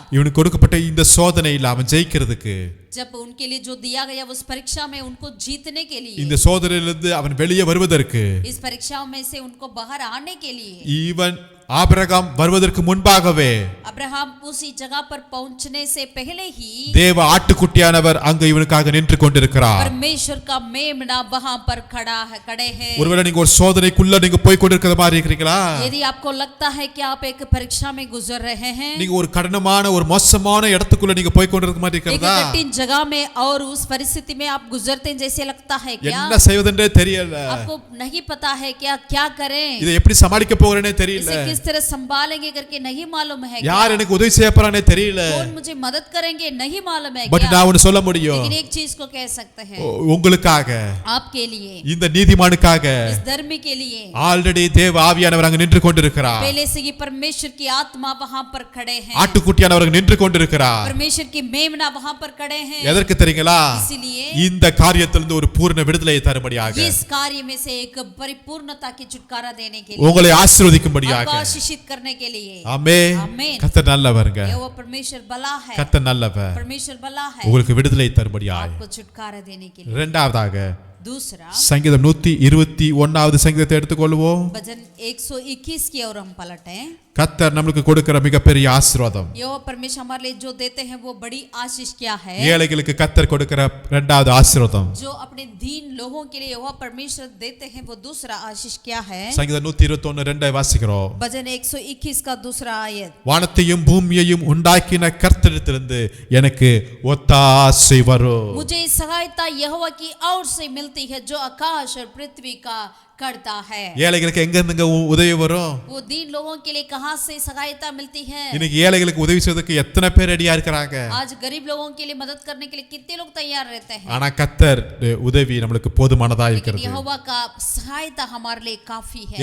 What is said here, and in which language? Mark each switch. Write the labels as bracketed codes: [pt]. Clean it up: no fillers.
[ta] இவனுக்கு கொடுக்கப்பட்ட இந்த சோதனையில அவன் ஜெயிக்கிறதுக்கு, [hi] जब उनके लिए जो दिया गया उस परीक्षा में उनको जीतने के लिए, [ta] இந்த சோதனையிலிருந்து அவன் வெளியே வருவதற்கு, [hi] इस परीक्षाओं में से उनको बाहर आने के लिए, [ta] ஈவன் ஆபிரகாம் வருவதற்கு முன்பாகவே [hi] अब्राहम उसी जगह पर पहुंचने से पहले ही [ta] தேவ ஆட்டுக்குட்டியானவர் அங்கு இவனுக்காக நின்று கொண்டிருக்கிறார். [hi] परमेश्वर का मेमना वहां पर खड़े हैं. [ta] ஒருவேளை நீங்க ஒரு சோதனைக்குள்ள நீங்க போய் கொண்டிருக்கிற மாதிரி இருக்கீங்களா? [hi] यदि आपको लगता है कि आप एक परीक्षा में गुजर रहे हैं, [ta] நீங்க ஒரு கடினமான ஒரு மோசமான இடத்துக்குள்ள நீங்க போய் கொண்டிருக்கிற மாதிரி [hi] एक [ta] இருக்கிறதா? [hi] कठिन जगह में और उस परिस्थिति में आप गुजरते हैं जैसे लगता है क्या? [ta] என்ன செய்வதென்றே தெரியல. [hi] आपको नहीं पता है क्या करें, [ta] இதை எப்படி சமாளிக்க போறேனே தெரியல. [hi] इसे किस तरह संभालेंगे करके नहीं मालूम है. [ta] யார் எனக்கு உதவி செய்ய போறானே தெரியல. [hi] कौन मुझे मदद करेंगे नहीं मालूम है [en] but [hi] क्या? [ta] நான் ஒன்னு சொல்ல முடியும். [hi] लेकिन एक चीज को कह सकते हैं, [ta] உங்களுக்காக [hi] आपके लिए, [ta] இந்த நீதிமானுக்காக [hi] इस धर्मी के लिए [ta] ஆல்ரெடி தேவ ஆவியானவர் அங்க நின்று கொண்டிருக்கிறார். [hi] पहले से ही परमेश्वर की आत्मा वहां पर खड़े हैं. [ta] ஆட்டுக்குட்டியானவர் நின்று கொண்டிருக்கிறார். [hi] परमेश्वर की मेमना वहां पर खड़े हैं. [ta] எதற்கு தெரியுங்களா? [hi] इसलिए [ta] இந்த காரியத்திலிருந்து ஒரு பூரண விடுதலையை தரும்படியாக, [hi] इस कार्य में से एक परिपूर्णता की छुटकारा देने के लिए, [ta] உங்களை ஆசீர்வதிக்கும்படியாக. [hi] आपको आशीषित करने के लिए. [ta] ஆமென். [hi] आमीन. [ta] கர்த்தர் நல்லவர்ங்க. [hi] यहोवा परमेश्वर भला है. [ta] கர்த்தர் நல்லவர். [hi] परमेश्वर भला है. [ta] உங்களுக்கு விடுதலை தரும்படியாக. [hi] आपको छुटकारा देने के लिए. [ta] இரண்டாவதாக [hi] दूसरा, [ta] சங்கீதம் 121வது சங்கீதத்தை எடுத்துக்கொள்வோம். [hi] भजन 121 की ओर हम पलटें. [ta] கர்த்தர் நமக்கு கொடுக்கிற மிகப்பெரிய ஆசீர்வாதம். [hi] यहोवा परमेश्वर हमारे लिए जो देते हैं वो बड़ी आशीष क्या है? [ta] ஏழைகளுக்கு கர்த்தர் கொடுக்கிற இரண்டாவது ஆசீர்வாதம். [hi] जो अपने दीन लोगों के लिए यहोवा परमेश्वर देते हैं वो दूसरा आशीष क्या है? [ta] சங்கீதம் 121:2 வாசிக்கிறோம். [hi] भजन 121 का दूसरा आयत, [ta] வானத்தையும் பூமியையும் உண்டாக்கின கர்த்தரிடத்திலிருந்து எனக்கு ஒத்தாசை வரும். [hi] मुझे सहायता यहोवा की ओर से मिलती है जो आकाश और पृथ्वी का करता है. [ta] ஏழைகளுக்கு எங்க இருந்துங்க உதவி வரும்? [hi] वो दीन लोगों के लिए कहां से सहायता मिलती है? [ta] இன்னைக்கு ஏழைகளுக்கு உதவி செய்வதற்கு எத்தனை பேர் ரெடியா இருக்கிறாங்க? [hi] आज गरीब लोगों के लिए मदद करने के लिए कितने लोग तैयार रहते हैं? [ta] ஆனா கர்த்தர் உதவி நமக்கு போதுமானதா [hi] लेकिन [ta] இருக்கிறது. [hi] यहोवा का सहायता हमारे लिए काफी है.